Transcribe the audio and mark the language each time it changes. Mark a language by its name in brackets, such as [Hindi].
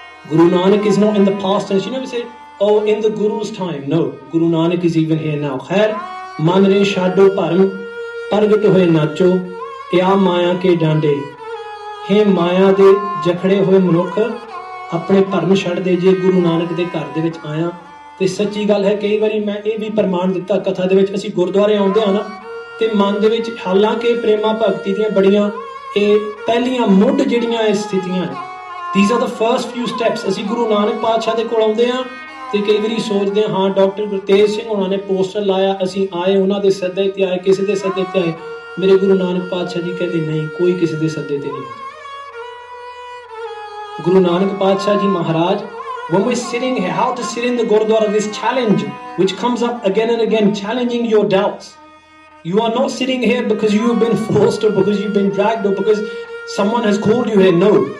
[English] Guru Nanak is not in the past tense. You never say, oh, in the Guru's time. No, Guru Nanak is even here now. Khair, [Punjabi] man re shado bharam, pargat hoye nacho, ya maya ke dande. He maya de jakhde hoye manukh ਆਪਣੇ ਭਰਮ ਛੱਡ ਦੇ. ਜੇ ਗੁਰੂ ਨਾਨਕ ਦੇ ਘਰ ਦੇ ਵਿੱਚ ਆਇਆ ਤੇ ਸੱਚੀ ਗੱਲ ਹੈ, ਕਈ ਵਾਰੀ ਮੈਂ ਇਹ ਵੀ ਪ੍ਰਮਾਣ ਦਿੱਤਾ ਕਥਾ ਦੇ ਵਿੱਚ, ਅਸੀਂ ਗੁਰਦੁਆਰੇ ਆਉਂਦੇ ਹਾਂ ਨਾ ਤੇ ਮਨ ਦੇ ਵਿੱਚ ਹਾਲਾਂਕਿ ਪ੍ਰੇਮਾ ਭਗਤੀ ਦੀਆਂ ਬੜੀਆਂ ਇਹ ਪਹਿਲੀਆਂ ਮੁੱਢ ਜਿਹੜੀਆਂ ਇਹ ਸਥਿਤੀਆਂ ਹੈ, [English] these are the first few steps. [Punjabi] ਅਸੀਂ ਗੁਰੂ ਨਾਨਕ ਪਾਤਸ਼ਾਹ ਦੇ ਕੋਲ ਆਉਂਦੇ ਹਾਂ ਤੇ ਕਈ ਵਾਰੀ ਸੋਚਦੇ ਹਾਂ ਡਾਕਟਰ ਗੁਰਤੇਜ ਸਿੰਘ ਉਹਨਾਂ ਨੇ ਪੋਸਟਰ ਲਾਇਆ, ਅਸੀਂ ਆਏ ਉਹਨਾਂ ਦੇ ਸੱਦੇ ਤੇ ਆਏ, ਕਿਸੇ ਦੇ ਸੱਦੇ ਤੇ ਆਏ. ਮੇਰੇ ਗੁਰੂ ਨਾਨਕ ਪਾਤਸ਼ਾਹ ਜੀ ਕਹਿੰਦੇ ਨਹੀਂ, ਕੋਈ ਕਿਸੇ ਦੇ ਸੱਦੇ ਤੇ ਨਹੀਂ. [English] Guru Nanak Padshah Ji Maharaj, when we're sitting here, how to sit in the Gurdwara, this challenge which comes up again and again, challenging your doubts. You are not sitting here because you have been forced or because you've been dragged or because someone has called you here. No.